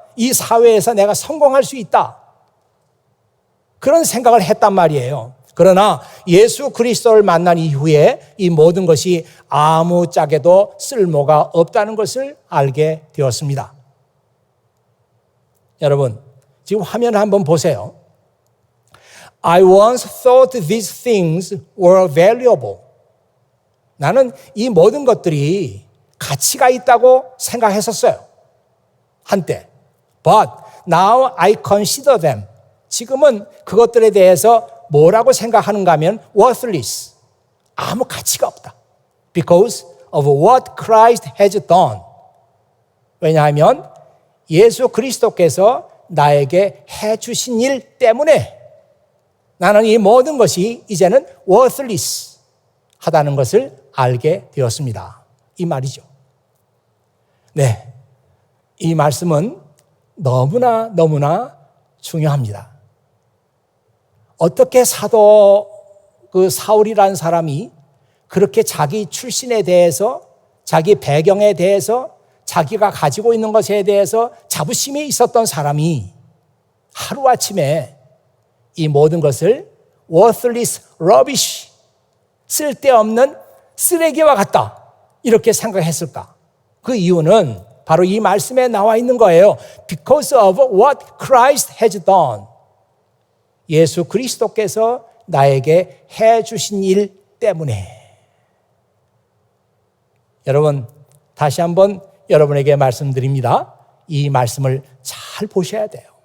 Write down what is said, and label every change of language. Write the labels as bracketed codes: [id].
[ko] 이 사회에서 내가 성공할 수 있다. 그런 생각을 했단 말이에요. 그러나 예수 그리스도를 만난 이후에 이 모든 것이 아무짝에도 쓸모가 없다는 것을 알게 되었습니다. 여러분, 지금 화면 한번 보세요. [en] I once thought these things were valuable. [ko] 나는 이 모든 것들이 가치가 있다고 생각했었어요. 한때. [en] But now I consider them. [ko] 지금은 그것들에 대해서 뭐라고 생각하는가 하면 worthless. 아무 가치가 없다. [en] Because of what Christ has done. [ko] 왜냐하면 예수 그리스도께서 나에게 해주신 일 때문에 나는 이 모든 것이 이제는 worthless 하다는 것을 알게 되었습니다. 이 말이죠. 네, 이 말씀은 너무나 중요합니다. 어떻게 사도 사울이라는 사람이 그렇게 자기 출신에 대해서, 자기 배경에 대해서, 자기가 가지고 있는 것에 대해서 자부심이 있었던 사람이 하루아침에 이 모든 것을 [en] worthless, rubbish, [ko] 쓸데없는 쓰레기와 같다 이렇게 생각했을까? 그 이유는 바로 이 말씀에 나와 있는 거예요. [en] Because of what Christ has done. [ko] 예수 그리스도께서 나에게 해주신 일 때문에. 여러분, 다시 한번 여러분에게 말씀드립니다. 이 말씀을 잘 보셔야 돼요.